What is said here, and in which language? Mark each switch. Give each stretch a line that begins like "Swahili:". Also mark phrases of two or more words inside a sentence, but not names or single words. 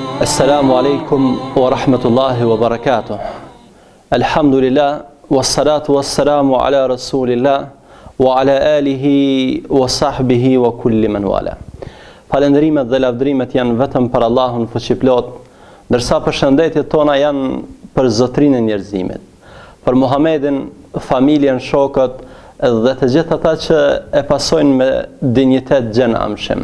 Arabic: السلام عليكم ورحمة الله وبركاته. الحمد لله، والصلاة والسلام على رسول الله وعلى آله وصحبه وكل من والاه.
Albanian: Falendrimet dhe lavdrimet janë vetëm për Allahun fuqiplot, ndërsa përshëndetjet tona janë për zotrinë e njerëzimit, për Muhamedin, familjen, shokët dhe të gjithë ata që e pasojnë me dinjitet gjën amshëm.